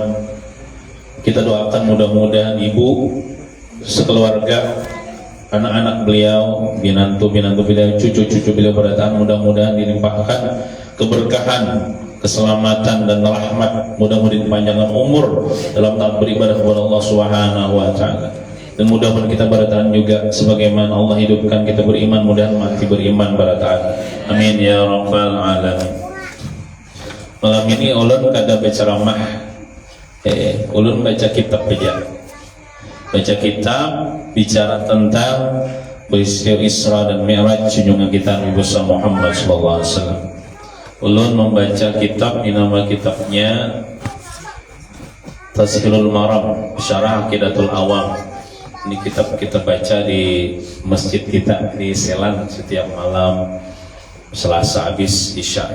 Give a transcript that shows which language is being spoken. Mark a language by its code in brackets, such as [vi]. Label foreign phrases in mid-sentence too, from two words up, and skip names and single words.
[id] Kita doakan mudah-mudahan ibu sekeluarga, anak-anak beliau, binantu-binantu beliau, cucu-cucu beliau berdatang, mudah-mudahan dilimpahkan keberkahan, keselamatan dan rahmat, mudah-mudahan panjangkan umur dalam taat beribadah kepada Allah [ar] سبحانه وتعالى. [id] Dan mudah-mudahan kita bertahan juga sebagaimana Allah hidupkan kita beriman, mudah-mudahan mati beriman bertahan. [ar] آمين يا رب العالمين. [bjn] Malam ini ulun kada berceramah, ulun baca kitab aja. [id] Baca kitab bicara tentang peristiwa Isra dan Mi'raj junjungan kita Nabi besar Muhammad [ar] صلى الله عليه وسلم. [id] Ulun membaca kitab, nama kitabnya Tazkirul Maram Syarah Aqidatul Awam. Ini kitab kita baca di masjid kita di Selan setiap malam Selasa habis Isya.